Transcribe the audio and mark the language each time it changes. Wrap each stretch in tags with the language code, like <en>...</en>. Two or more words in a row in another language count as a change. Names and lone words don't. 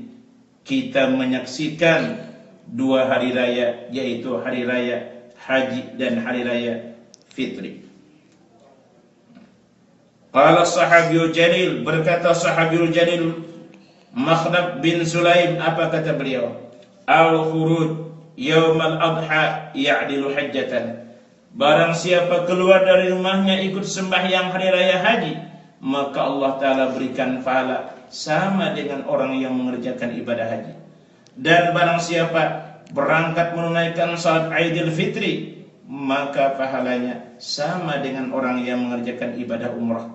<ms>Kita menyaksikan 2 hari raya, yaitu hari raya haji dan hari raya fitri.</ms> <ar>قال الصحابي الجليل,</ar> <ms>berkata</ms> <ar>الصحابي الجليل</ar> <ms>Makhnab bin Sulaim, apa kata beliau?</ms> <ar>الخروج يوم الأضحى يعدل حجة.</ar> <ms>Barang siapa keluar dari rumahnya ikut sembahyang hari raya haji, maka Allah ta'ala berikan pahala sama dengan orang yang mengerjakan ibadah haji. Dan barang siapa berangkat menunaikan salat Aidil Fitri, maka pahalanya sama dengan orang yang mengerjakan ibadah umrah.</ms>